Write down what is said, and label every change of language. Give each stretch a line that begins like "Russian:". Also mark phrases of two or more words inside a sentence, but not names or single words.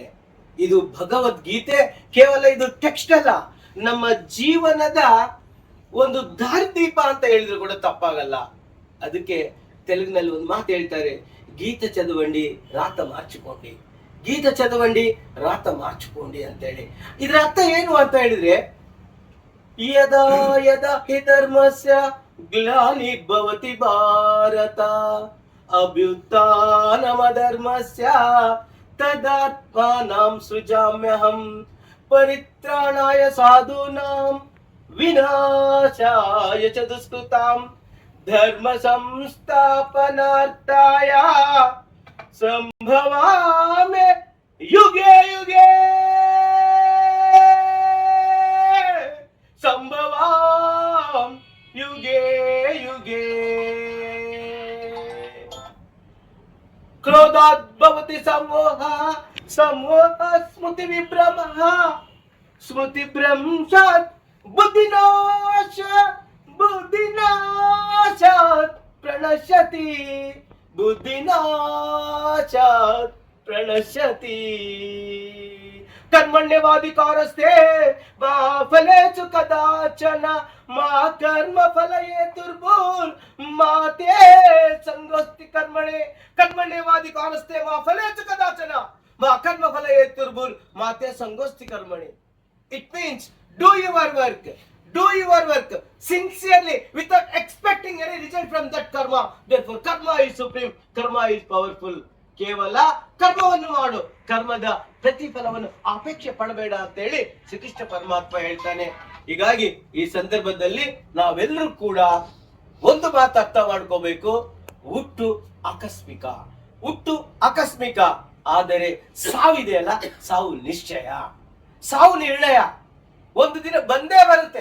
Kannada: ಇದು ಭಗವದ್ಗೀತೆ ಕೇವಲ ಇದು ಟೆಕ್ಸ್ಟ್ ಅಲ್ಲ, ನಮ್ಮ ಜೀವನದ ಒಂದು ದಾರಿದೀಪ ಅಂತ ಹೇಳಿದ್ರು ಕೂಡ ತಪ್ಪಾಗಲ್ಲ. ಅದಕ್ಕೆ ತೆಲುಗಿನಲ್ಲಿ ಒಂದು ಮಾತು ಹೇಳ್ತಾರೆ,
Telugu: గీత చదవండి రాత మార్చుకోండి, గీత చదవండి రాత మార్చుకోండి
Kannada: ಅಂತ ಹೇಳಿ. ಇದರ ಅರ್ಥ ಏನು ಅಂತ ಹೇಳಿದ್ರೆ,
Sanskrit: ಯದಾ ಯದಾ ಹಿ ಧರ್ಮಸ್ಯ ಗ್ಲಾನಿರ್ಭವತಿ ಭಾರತ ಅಭ್ಯುತ್ಥಾನಮಧರ್ಮಸ್ಯ ತದಾತ್ಮಾನಾಂ ಸೃಜಾಮ್ಯಹಂ ಪರಿತ್ರಾಣಾಯ ಸಾಧೂನಾಂ ವಿನಾಶಾಯ ಚ ದುಷ್ಕೃತಾಂ ಧರ್ಮ ಸಂಸ್ಥಾಪನಾರ್ಥಾಯ ಸಂಭವಾಮಿ ಯುಗೆ ಯುಗೆ ಸಂಭವಾಂ ಯುಗೆ ಯುಗೆ. ಕ್ರೋಧಾದ್ಭವತಿ ಸಮೋಹ ಸಮೋಹ ಸ್ಮೃತಿ ವಿಭ್ರಮಃ ಸ್ಮೃತಿ ಭ್ರಂಶಾತ್ ಬುದ್ಧಿನಾಶ ಬುದ್ಧಿನಾಶಾತ್ ಪ್ರಣಶ್ಯತಿ ಬುದ್ಧಿನಾಶಾತ್ ಪ್ರಣಶ್ಯತಿ. ಕರ್ಮಣ್ಯವಾಧಿಕಾರಸ್ಥೆ ಮಾ ಫಲೇಷು ಕದಾಚನ ಮಾ ಕರ್ಮ ಫಲಯೇ ದುರ್ಭೂರ್ ಮಾತೇ ಸಂಗೋಸ್ತಿ ಕರ್ಮಣೆ. ಕರ್ಮಣ್ಯವಾಧಿಕಾರಸ್ಥೆ ಮಾ ಫಲೇಷು ಕದಾಚನ ಮಾ ಕರ್ಮ ಫಲ ಹೇತುರ್ಭುರ್ ಮಾತೆ ಸಂಗೋಸ್ತಿ ಕರ್ಮಣಿ.
English: it means do your work. Do your work sincerely without expecting any result from that karma. Therefore, karma is supreme. Karma is powerful.
Kannada: ಕೇವಲ ಕರ್ಮವನ್ನು ಮಾಡು, ಕರ್ಮದ ಪ್ರತಿಫಲವನ್ನು ಅಪೇಕ್ಷೆ ಪಡಬೇಡ ಅಂತ ಹೇಳಿ ಶ್ರೀಕೃಷ್ಣ ಪರಮಾತ್ಮ ಹೇಳ್ತಾನೆ. ಹೀಗಾಗಿ ಈ ಸಂದರ್ಭದಲ್ಲಿ ನಾವೆಲ್ಲರೂ ಕೂಡ ಒಂದು ಮಾತು ಅರ್ಥ ಮಾಡ್ಕೋಬೇಕು. ಹುಟ್ಟು ಆಕಸ್ಮಿಕ, ಹುಟ್ಟು ಆಕಸ್ಮಿಕ, ಆದರೆ ಸಾವಿದೆಯಲ್ಲ, ಸಾವು ನಿಶ್ಚಯ, ಸಾವು ನಿರ್ಣಯ, ಒಂದು ದಿನ ಬಂದೇ ಬರುತ್ತೆ.